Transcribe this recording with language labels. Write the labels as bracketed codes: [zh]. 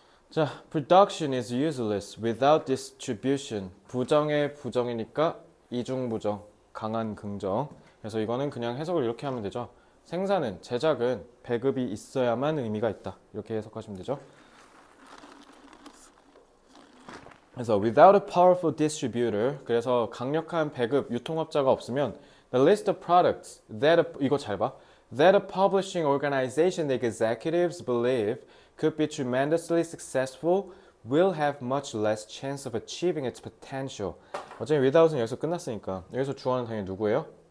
[en] 자, production is useless without distribution. [ko] 부정의 부정이니까 이중부정, 강한 긍정. 그래서 이거는 그냥 해석을 이렇게 하면 되죠. 생산은, 제작은 배급이 있어야만 의미가 있다. 이렇게 해석하시면 되죠. 그래서 [en] without a powerful distributor, [ko] 그래서 강력한 배급 유통업자가 없으면 [en] the list of products that [ko] 이거 잘 봐. [en] that a publishing organization executives believe could be tremendously successful will have much less chance of achieving its potential. [ko] 어차피 without은 여기서 끝났으니까 여기서 주어는 당연히 누구예요?